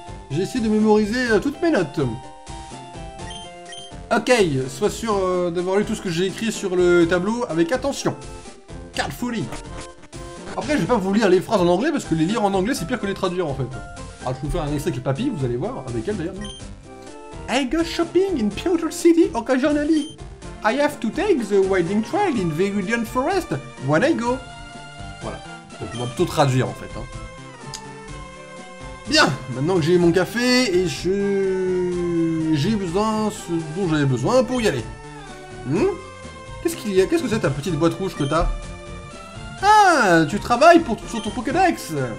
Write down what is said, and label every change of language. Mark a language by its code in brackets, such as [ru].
[fr] J'ai essayé de mémoriser toutes mes notes. Ok, sois sûr d'avoir lu tout ce que j'ai écrit sur le tableau avec attention. Carefully. Après, je vais pas vous lire les phrases en anglais parce que les lire en anglais c'est pire que les traduire en fait. Alors je vais vous faire un extrait avec Papy, vous allez voir, avec elle d'ailleurs. [en] I go shopping in Pewter City occasionally. I have to take the winding trail in Viridian Forest when I go. [fr] Voilà. Donc on va plutôt traduire en fait. Hein. Bien, maintenant que j'ai mon café et j'ai besoin ce dont j'avais besoin pour y aller. Qu'est-ce qu'il y a? Qu'est-ce que c'est ta petite boîte rouge que t'as? Ah, tu travailles sur ton Pokédex.